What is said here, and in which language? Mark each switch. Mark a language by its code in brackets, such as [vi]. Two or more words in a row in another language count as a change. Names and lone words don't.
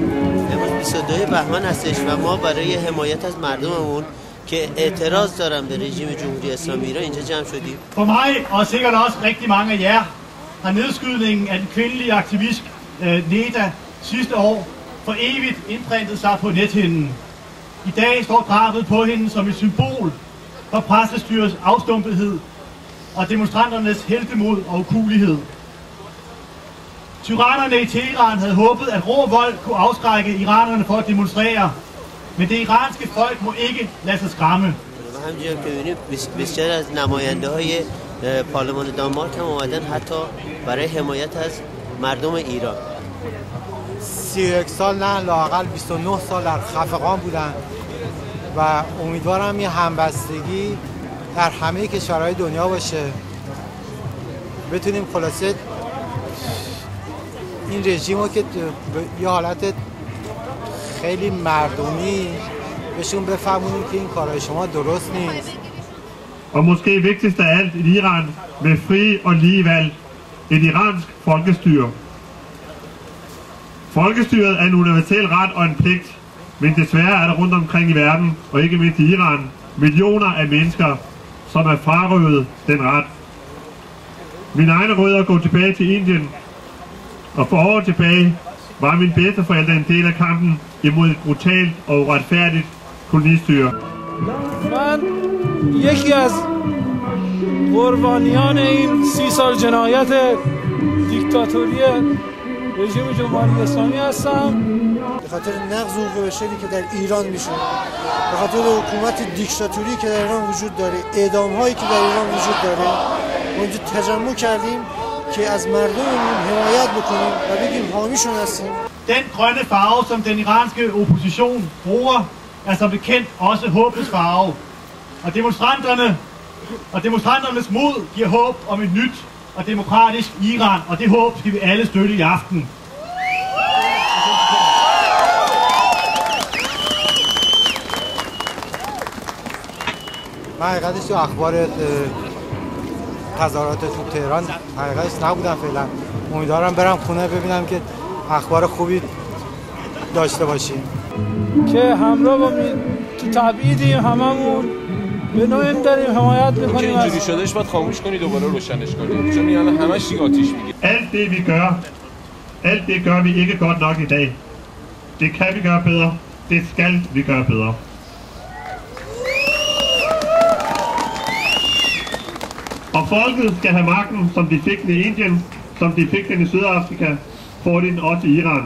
[fa] امروز 22 بهمن هستش و ما برای حمایت از مردممون که اعتراض دارن به رژیم جمهوری اسلامی ایران اینجا جمع شدیم. [da] For mig og sikkert også rigtig mange af jer har nedskydningen af den kvindelige aktivist Neda sidste år for evigt indprintet sig på nethinden. I dag står drabet på hende som et symbol for pressestyrets afstumpethed og demonstranternes heltemod og ukuelighed. Tyrannerne i Teheran havde håbet, at rå vold kunne afskrække iranerne for at demonstrere, men det iranske folk må ikke lade sig skræmme. [fa] همونجور که می‌بینیم بسیار از نماینده‌های پارلمان دانمارک هم اومدن حتی برای حمایت از مردم ایران. 31 سال نه لااقل 29 سال در خفقان بودن و امیدوارم یه همبستگی در همه کشورهای دنیا باشه، بتونیم خلاصه این رژیم رو که یه حالت خیلی مردمی بهشون بفهمونیم که این کارهای شما درست نیست. [da] Og måske vigtigst af alt i Iran med frie og lige valg, et iransk folkestyre. Folkestyret er en universel ret og en pligt, men desværre er der rundt omkring i verden, og ikke mindst i Iran, millioner af mennesker, som er frarøvet den ret. Mine egne rødder går tilbage til Indien, og for år tilbage var mine bedsteforældre en del af kampen imod et brutalt og uretfærdigt kolonistyre. [fa] من یکی از قربانیان این 30 سال جنایت دیکتاتوری رژیم جمهوری اسلامی هستم. به خاطر نقض حقوق بشری که در ایران میشه، به خاطر حکومت دیکتاتوری که در ایران وجود داره، اعدام هایی که در ایران وجود داره، ما اینجا تجمع کردیم که از مردممون حمایت بکنیم و بگیم حامیشون هستیم. [da] Den grønne farve, som den iranske opposition bruger, er som bekendt også håbets farve. Og demonstranternes mod giver håb om et nyt og demokratisk Iran, og det håb skal vi alle støtte i aften. [fa] من حقیقتش تو اخبار تظاهرات تو تهران حقیقتش نبودم فعلا. امیدوارم برم خونه ببینم که اخبار خوبی داشته باشیم. که همراه با تو تبعیدیم، هممون به نوعی داریم حمایت میکنیم. که اینجوری شدهش باید خاموش کنی دوباره روشنش کنی، چون یعنی همش دیگه آتیش میگیره. [da] Alt det gør vi ikke godt nok i dag. Det kan vi gøre bedre. Det skal vi gøre bedre. Og folket skal have magten, som de fik den i Indien, som de fik den i Sydafrika, får de den også i Iran.